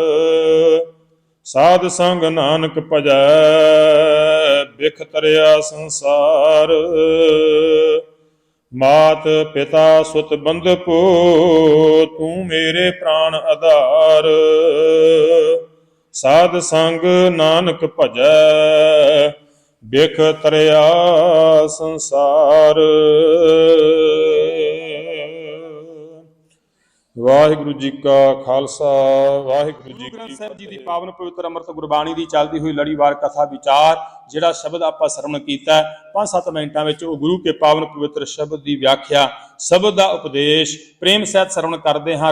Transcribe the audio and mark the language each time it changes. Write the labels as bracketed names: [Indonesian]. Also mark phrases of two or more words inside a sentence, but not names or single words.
[Punjabi] ਸਾਧ ਸੰਗ ਨਾਨਕ ਭਜੈ, ਬਿਖ ਤਰਿਆ ਸੰਸਾਰ। ਮਾਤ ਪਿਤਾ ਸੁਤ ਬੰਧੁਪੋ, ਤੂ ਮੇਰੇ ਪ੍ਰਾਣ ਆਧਾਰ। ਸਾਧ ਸੰਗ ਨਾਨਕ ਭਜੈ, ਬਿਖ ਤਰਿਆ ਸੰਸਾਰ। ਵਾਹਿਗੁਰੂ ਜੀ ਕਾ ਖਾਲਸਾ, ਵਾਹਿਗੁਰੂ ਜੀ ਕੀ ਫਤਿਹ। ਸਾਹਿਬ ਜੀ ਦੀ ਪਾਵਨ ਪਵਿੱਤਰ ਅੰਮ੍ਰਿਤ ਗੁਰਬਾਣੀ ਦੀ ਚੱਲਦੀ ਹੋਈ ਲੜੀਵਾਰ ਕਥਾ ਵਿਚਾਰ, ਜਿਹੜਾ ਸ਼ਬਦ ਆਪਾਂ ਸਰਵਣ ਕੀਤਾ 5-7 ਮਿੰਟਾਂ ਵਿੱਚ, ਉਹ ਗੁਰੂ ਕੇ ਪਾਵਨ ਪਵਿੱਤਰ ਸ਼ਬਦ ਦੀ ਵਿਆਖਿਆ, ਸ਼ਬਦ ਦਾ ਉਪਦੇਸ਼ ਪ੍ਰੇਮ ਸਹਿਤ ਸਰਵਣ ਕਰਦੇ ਹਾਂ।